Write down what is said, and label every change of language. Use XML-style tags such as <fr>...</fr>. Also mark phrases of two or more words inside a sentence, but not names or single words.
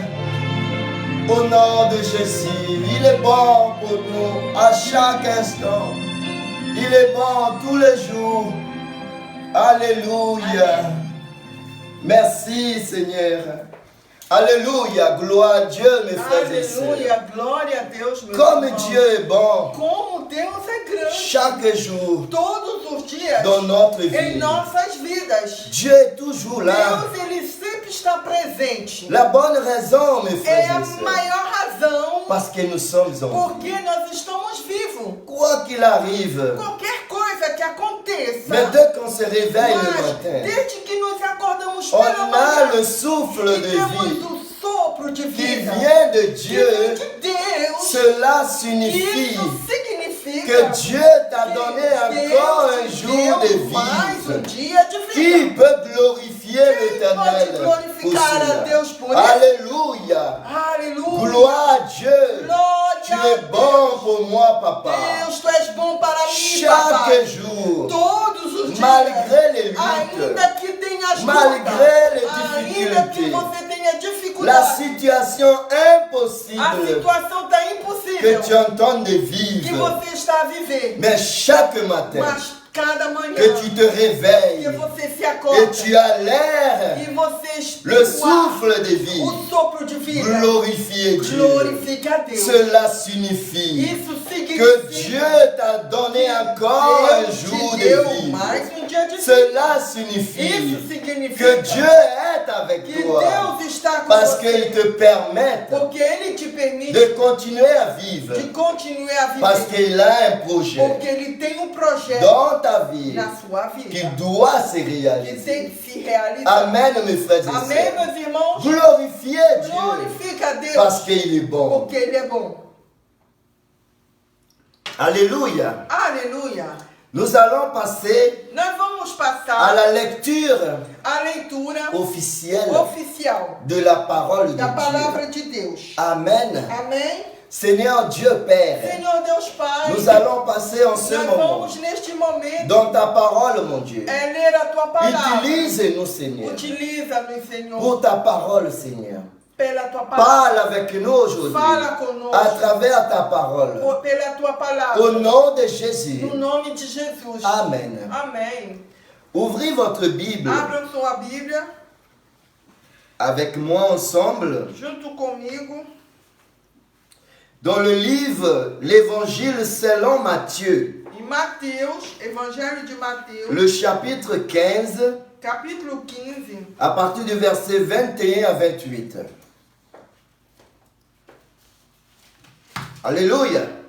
<fr>Au nom de Jésus, il est bon pour nous à chaque instant. Il est bon tous les jours. Alléluia. Merci Seigneur. Alléluia. Gloire à Dieu, mes frères et sœurs.</fr> <pt>Aleluia, glória a Deus, meus</pt> <fr>Comme</fr> <pt>irmãos.</pt> <fr>Dieu est bon</fr> <pt>Como Deus é grande.</pt> <fr>chaque jour</fr> <pt>Todos os dias,</pt> <fr>dans notre</fr> <pt>em</pt> <fr>vie.</fr> <pt>nossas vidas.</pt> <fr>Dieu est toujours là.</fr> <pt>Deus, Ele sempre está presente.</pt> <fr>La bonne raison, mes</fr> <pt>É</pt> <fr>frères</fr> <pt>a</pt> <fr>et sœurs,</fr> <pt>maior razão</pt> <fr>parce que nous sommes en vie.</fr> <pt>porque nós estamos vivos.</pt> <fr>Quoi qu'il arrive,</fr> <pt>Qualquer coisa que aconteça,</pt> <fr>mais dès qu'on se réveille le</fr> <pt>mas</pt> <fr>matin,</fr> <pt>desde que nos acordamos</pt> <fr>on</fr> <pt>pela</pt> <fr>a</fr> <pt>manhã</pt> <fr>le souffle</fr> <pt>e</pt> <fr>de</fr> <pt>temos</pt> <fr>vie</fr> <pt>o sopro de</pt> <fr>qui</fr> <pt>vida</pt> <fr>vient de</fr> <pt>que vem</pt> <fr>Dieu.</fr> <pt>de Deus.</pt> <fr>Cela signifie</fr> <pt>Isso significa</pt> <fr>que Dieu t'a donné encore un jour de</fr> <pt>mais um</pt> <fr>vie.</fr> <pt>dia de</pt> <fr>Qui</fr> <pt>vida.</pt> <fr>peut glorifier l'Éternel</fr> <pt>pode</pt> <fr>pour</fr> <pt>glorificar a</pt> <fr>cela?</fr> <pt>Deus por isso?</pt> <fr>Alléluia.</fr> <pt>Aleluia.</pt> <fr>Gloire à Dieu.</fr> <pt>Glória</pt> <fr>Tu</fr> <pt>a</pt> <fr>es</fr> <pt>Deus.</pt> <fr>bon pour moi, papa.</fr> <pt>Deus, tu és bom para mim, papai.</pt> <fr>Chaque jour,</fr> <pt>Todos os dias.</pt> <fr>malgré les luttes,</fr> <pt>Ainda que tenhas</pt> <fr>malgré les</fr> <pt>ainda que</pt> <fr>difficultés,</fr> <pt>você tenha</pt> <fr>la</fr> <pt>dificuldade,</pt> <fr>situation</fr> <pt>a</pt> <fr>impossible</fr> <pt>situação está</pt> <fr>que</fr> <pt>impossível</pt> <fr>tu entends de</fr> <pt>que</pt> <fr>vivre.</fr> <pt>você está a viver.</pt> <fr>Mais chaque matin,</fr> <pt>Mas cada manhã</pt> <fr>que tu te</fr> <pt>que</pt> <fr>réveilles</fr> <pt>você se</pt> <fr>et</fr> <pt>acorda</pt> <fr>tu as l'air,</fr> <pt>e você</pt> <fr>le</fr> <pt>espirra</pt> <fr>souffle de vie,</fr> <pt>o sopro de vida,</pt> <fr>glorifier Dieu.</fr> <pt>glorifique a Deus.</pt> <fr>Cela signifie</fr> <pt>Isso significa</pt> <fr>que Dieu t'a donné encore un</fr> <pt>Deus</pt> <fr>jour</fr> <pt>te deu</pt> <fr>de vie.</fr> <pt>mais um dia de vida.</pt> <fr>Cela signifie</fr> <pt>Isso significa</pt> <fr>que Dieu est avec</fr> <pt>que</pt> <fr>toi</fr> <pt>Deus está com</pt> <fr>parce</fr> <pt>você,</pt> <fr>qu'il te permet</fr> <pt>porque Ele te permite</pt> <fr>de continuer à vivre</fr> <pt>de continuar a viver,</pt> <fr>parce qu'il a un projet</fr> <pt>porque Ele tem um projeto</pt> <fr>dans ta vie</fr> <pt>na sua vida</pt> <fr>qui doit se</fr> <pt>que</pt> <fr>réaliser.</fr> <pt>tem que se realizar.</pt> <fr>Amen, mes frères et</fr> <pt>Amém,</pt> <fr>sœurs.</fr> <pt>meus irmãos?</pt> <fr>Glorifiez Dieu</fr> <pt>Glorifique a Deus,</pt> <fr>parce qu'il est bon.</fr> <pt>porque Ele é bom.</pt> <fr>Alléluia.</fr> <pt>Aleluia.</pt> <fr>Nous allons passer</fr> <pt>Nós vamos</pt> <fr>à</fr> <pt>passar</pt> <fr>la lecture</fr> <pt>a leitura</pt> <fr>officielle</fr> <pt>oficial</pt> <fr>de la parole de</fr> <pt>da</pt> <fr>Dieu.</fr> <pt>palavra de Deus.</pt> <fr>Amen.</fr> <pt>Amém?</pt> <fr>Seigneur Dieu Père,</fr> <pt>Senhor Deus Pai,</pt> <fr>nous allons passer en ce</fr> <pt>nós</pt> <fr>moment</fr> <pt>vamos neste momento</pt> <fr>dans ta parole, mon Dieu.</fr> <pt>ler a tua palavra.</pt> <fr>Utilise-nous, Seigneur,</fr> <pt>Utiliza-nos, Senhor,</pt> <fr>pour ta parole, Seigneur.</fr> <pt>pela tua palavra.</pt> <fr>Parle avec nous aujourd'hui</fr> <pt>Fala conosco</pt> <fr>à travers ta parole.</fr> <pt>pela tua palavra.</pt> <fr>Au nom de Jésus.</fr> <pt>No nome de Jesus.</pt> <fr>Amen.</fr> <pt>Amém.</pt> <fr>Ouvrez votre Bible</fr> <pt>Abra sua Bíblia</pt> <fr>avec moi ensemble</fr> <pt>junto comigo</pt> <fr>dans le livre L'Évangile selon Matthieu,</fr> <pt>em Mateus, Evangelho de Mateus,</pt> <fr>le chapitre 15,</fr> <pt>capítulo 15,</pt> <fr>à partir du verset 21 à 28. Alléluia.</fr>